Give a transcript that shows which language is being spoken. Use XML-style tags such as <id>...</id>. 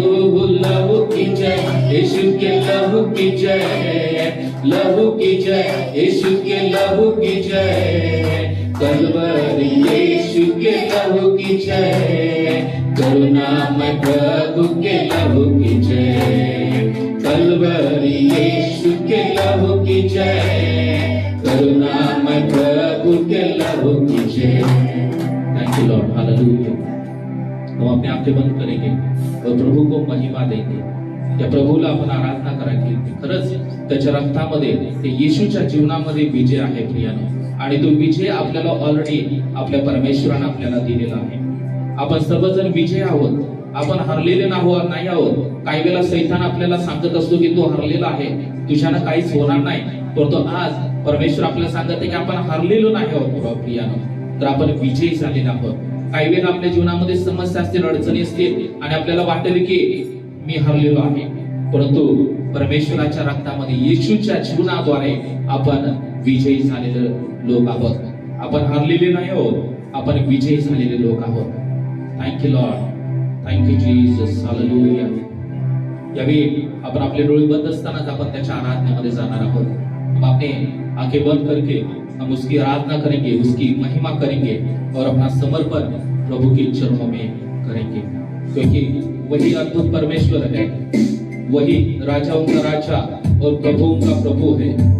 <hi>लहू लहू की जय, यीशु के लहू की जय, लहू की जय, यीशु के लहू की जय, कलवरी यीशु के लहू की जय, करुणामय प्रभु के लहू की जय, कलवरी यीशु के लहू की जय, करुणामय प्रभु के लहू की जय।</hi> <en>Thank you Lord.</en> <hi>हालेलुया। हम अपने आंखें बंद करेंगे और प्रभु को महिमा देंगे।</hi> <mr>त्या प्रभूला आपण आराधना करायची, खरंच त्याच्या रक्तामध्ये, ते येशूच्या जीवनामध्ये विजय आहे प्रियानो, आणि तो विजय आपल्याला ऑलरेडी आपल्या परमेश्वराने आपल्याला दिलेला आहे। आपण सर्वजण विजय आहोत, आपण हरलेले नाही आहोत। काही वेळेला सैतान आपल्याला सांगत असतो की तू हरलेला आहे, तुझ्यानं काहीच होणार नाही, परंतु आज परमेश्वर आपल्याला सांगत आहे की आपण हरलेलो नाही आहोत प्रियानो, तर आपण विजयी झालेलो आहोत। काही वेळेला आपल्या जीवनामध्ये समस्या असतील, अडचणी असतील आणि आपल्याला वाटेल की मी हरलेलो आहे, परंतु परमेश्वराच्या रक्तामध्ये, येशूच्या जीवनाद्वारे आपण विजयी झालेले लोक आहोत। आपण हरलेले नाही आहोत, आपण विजयी झालेले लोक आहोत।</mr> <en>Thank you lord, thank you Jesus.</en> <mr>Hallelujah. यावेळी आपण आपले डोळे बंद असतानाच आपण त्याच्या आराधनेमध्ये जाणार आहोत।</mr> <hi>हम अपने आंखें बंद करके हम उसकी आराधना करेंगे, उसकी महिमा करेंगे और अपना समर्पण प्रभु के चरणों में करेंगे, क्योंकि वही अद्भुत परमेश्वर है, वही राजाओं का राजा और प्रभुओं का प्रभु है।</hi>